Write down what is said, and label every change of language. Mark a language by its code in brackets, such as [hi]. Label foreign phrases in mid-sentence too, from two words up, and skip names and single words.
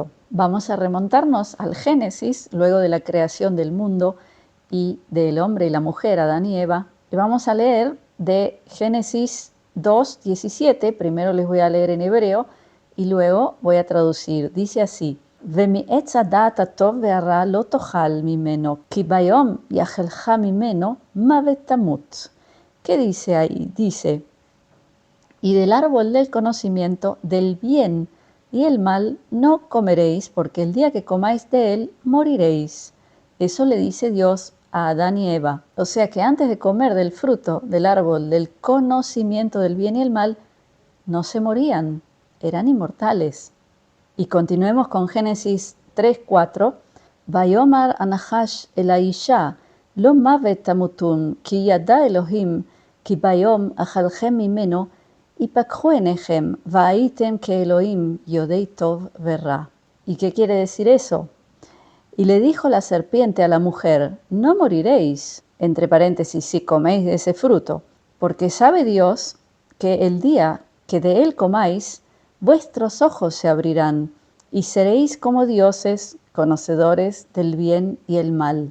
[es] Vamos a remontarnos al Génesis, luego de la creación del mundo y del hombre y la mujer, Adán y Eva, y vamos a leer de Génesis 2:17, primero les voy a leer en hebreo y luego voy a traducir. Dice así: [he] ומעץ הדעת הטוב והרע לא תאכל ממנו, כי ביום יאכלך ממנו מוות תמות. [es] ¿Qué dice ahí? Dice, y del árbol del conocimiento del bien y el mal no comeréis, porque el día que comáis de él moriréis. Eso le dice Dios a Adán y Eva. O sea que antes de comer del fruto del árbol del conocimiento del bien y el mal, no se morían, eran inmortales. Y continuemos con Génesis 3:4. [he] ויאמר הנחש אל האישה, לא מוות תמותון, כי ידע אלוהים, כי ביום אכלכם ממנו, יפקחו עיניכם, והייתם כאלוהים, יודעי טוב ורע. [es] ¿Y qué quiere decir eso? Y le dijo la serpiente a la mujer, no moriréis, entre paréntesis, si coméis de ese fruto, porque sabe Dios que el día que de él comáis, vuestros ojos se abrirán y seréis como dioses, conocedores del bien y el mal.